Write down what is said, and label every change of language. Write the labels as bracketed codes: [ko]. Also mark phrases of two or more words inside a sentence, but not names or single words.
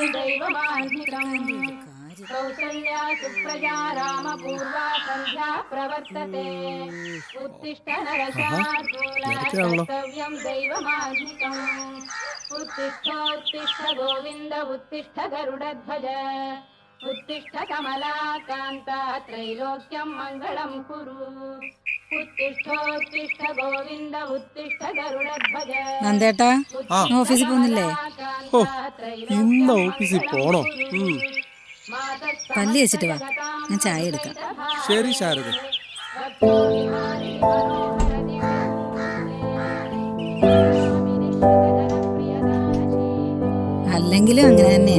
[sa] दैवमान्वितम् कौसल्या सुप्रजा रामपूर्वा सन्ध्या प्रवर्तते उत्तिष्ठ नरशार्दूल कर्तव्यं दैवमान्वितम् उत्तिष्ठ गोविन्द उत्तिष्ठ गरुडध्वज उत्तिष्ठ कमलाकान्ता त्रैलोक्यं मङ्गलं कुरु उत्तिष्ठ गोविन्द उत्तिष्ठ गरुडध्वज [ml] നന്ദേട്ടാ ഓഫീസിൽ പോകുന്നില്ലേ? ഓ ഇന്ന് ഓഫീസിൽ പോണോ? പല്ല് വെച്ചിട്ട് വാ, ഞാൻ ചായ എടുക്കാം. ശരി ശാരദ. അല്ലെങ്കിലും അങ്ങനെ തന്നെയാ.